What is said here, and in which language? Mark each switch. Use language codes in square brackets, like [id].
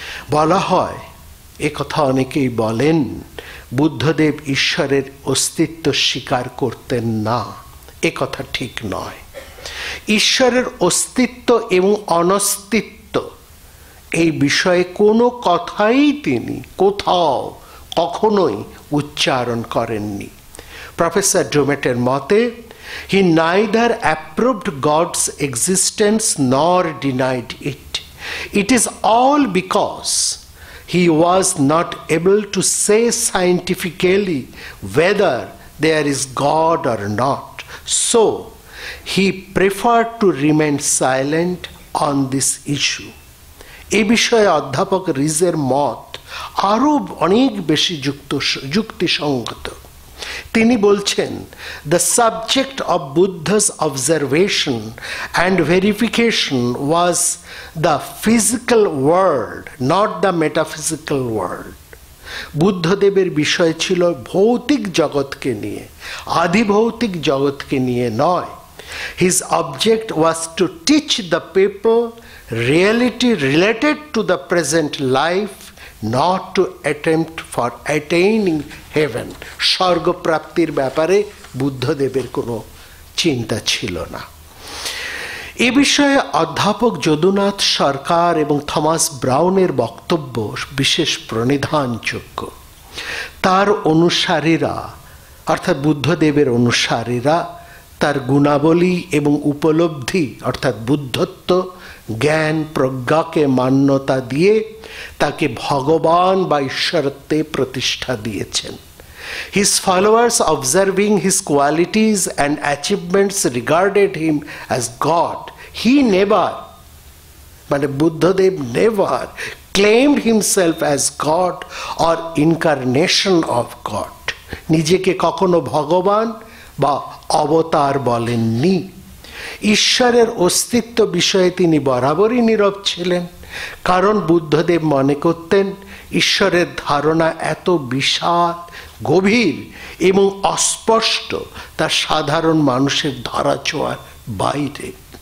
[bn] বলা হয়, একথা অনেকেই বলেন, বুদ্ধদেব ঈশ্বরের অস্তিত্ব স্বীকার করতেন না। একথা ঠিক নয়। ঈশ্বরের অস্তিত্ব এবং অনস্তিত্ব এই বিষয়ে কোনো কথাই তিনি কোথাও কখনোই উচ্চারণ করেননি। প্রফেসর ডোমেটের মতে, [en] he neither approved God's existence nor denied it. It is all because he was not able to say scientifically whether there is God or not. So, he preferred to remain silent on this issue. [bn] এ বিষয়ে অধ্যাপক রিজের মত আরও অনেক বেশি যুক্তিসঙ্গত। তিনি বলছেন, [en] the subject of Buddha's observation and verification was the physical world, not the metaphysical world. [bn] বুদ্ধদেবের বিষয় ছিল ভৌতিক জগৎকে নিয়ে, আদিভৌতিক জগৎকে নিয়ে নয়। [en] His object was to teach the people reality related to the present life, not to attempt for attaining heaven. [bn] স্বর্গপ্রাপ্তির ব্যাপারে বুদ্ধদেবের কোনো চিন্তা ছিল না। এ বিষয়ে অধ্যাপক যদুনাথ সরকার এবং থমাস ব্রাউনের বক্তব্য বিশেষ প্রণিধানযোগ্য। তার অনুসারীরা, অর্থাৎ বুদ্ধদেবের অনুসারীরা, তার গুণাবলী এবং উপলব্ধি অর্থাৎ বুদ্ধত্ব, জ্ঞান, প্রজ্ঞাকে মান্যতা দিয়ে তাকে ভগবান বা ঈশ্বরত্বে প্রতিষ্ঠা দিয়েছেন। [en] His followers, observing his qualities and achievements, regarded him as God. He never, [bn] মানে [en] Buddhadev never claimed himself as God or incarnation of God. [bn] নিজেকে কখনো ভগবান বা অবতার বলেননি। ঈশ্বরের অস্তিত্ব বিষয়ে তিনি বরাবরই নীরব ছিলেন, কারণ বুদ্ধদেব মনে করতেন ঈশ্বরের ধারণা এত বিশাল, গভীর এবং অস্পষ্ট, তা সাধারণ মানুষের ধরাছোঁয়ার বাইরে।